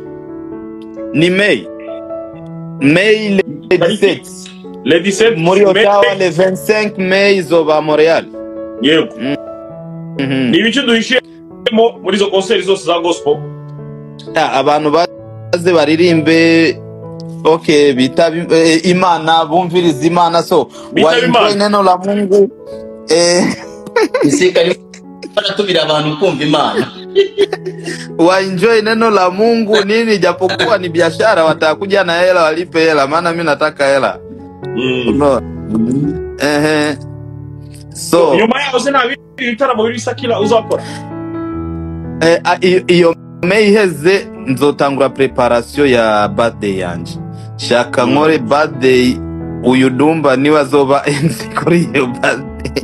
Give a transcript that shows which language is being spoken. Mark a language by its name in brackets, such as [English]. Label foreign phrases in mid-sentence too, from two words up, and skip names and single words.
[Rundi] Ni May le 17 muri Ottawa, le 25 May izoba Montreal. Yego. Ni bice duhishemo muri zo concert zose za gospel. Abantu baze baririmbe bita Imana, bumviriza Imana, so [Swahili] waenjoy neno la Mungu. [Rundi] PCK anatumira abantu kumva Imana. [Swahili] Waenjoy neno la Mungu nini, japokuwa ni biashara, watakuja na hela, walipe hela, maana mimi nataka hela. [Rundi] So nyuma yaho se nabiri ibitaramo biri Sakila uzakora iyo May iheze nzotangura preparation ya birthday yanje. Shaka nkore birthday uyu Dumba niwe azoba MC kuri iyo birthday.